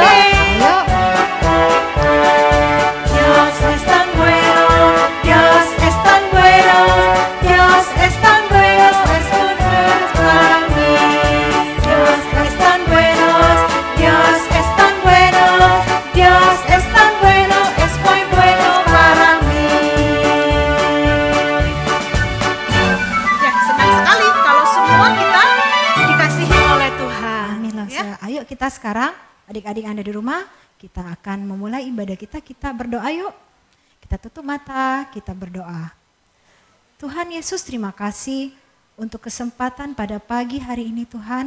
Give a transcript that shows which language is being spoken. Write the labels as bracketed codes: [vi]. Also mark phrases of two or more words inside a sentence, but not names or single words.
[id] Oke. Ayo. [es] Dios es tan bueno, Dios es tan bueno, Dios es tan bueno, es bueno para mí. Dios es tan bueno, Dios es tan bueno, Dios es tan bueno, es muy bueno para mí. [id] Ya, senang sekali kalau semua kita dikasihi oleh Tuhan. Amin lah. Ya. Ayo kita sekarang adik-adik Anda di rumah, kita akan memulai ibadah kita berdoa yuk. Kita tutup mata, kita berdoa. Tuhan Yesus, terima kasih untuk kesempatan pada pagi hari ini Tuhan.